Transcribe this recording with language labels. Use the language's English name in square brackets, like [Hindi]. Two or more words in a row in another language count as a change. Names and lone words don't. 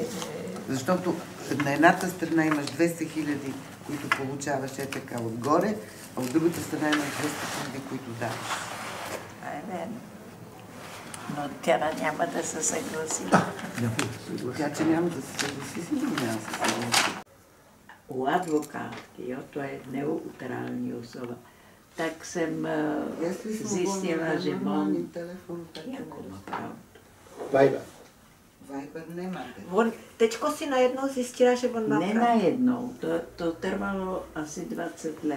[Bulgarian] Защото на едната страна имаш 200 хиляди, които получаваш така отгоре, а от другата страна имаш 200 хиляди, които даваш. Това е верно. Но тя няма да се съгласи. Тя, че няма да се съгласи, сигурно няма да се съгласи. [Czech] U advokátky, to je neutrální osoba, tak jsem zjistila, že on... Jako má pravdu. Vajba. Viber nemáte. Teďko si najednou zjistila, že on má Ne najednou, to trvalo asi 20 let.